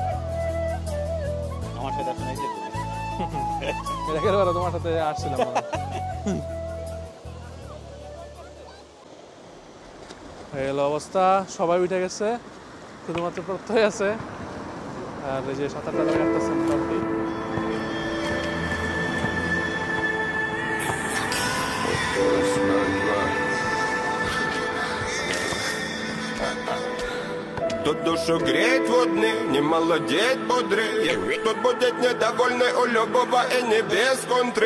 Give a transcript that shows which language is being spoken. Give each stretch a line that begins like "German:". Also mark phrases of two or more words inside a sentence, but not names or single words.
Bangla: আমার সাথে শোনাইছে এর আগের বার তোমার সাথে আসছিলাম। এই অবস্থা, সবাই উঠে গেছে, শুধুমাত্র প্রত্যয় আছে। আর এই যে 7-8টা টাকা কাটতেছে মোটামুটি।
Russian: Тут душу греет водный, не молодеет бодрый. Тут будет недовольный у любого и не без контры.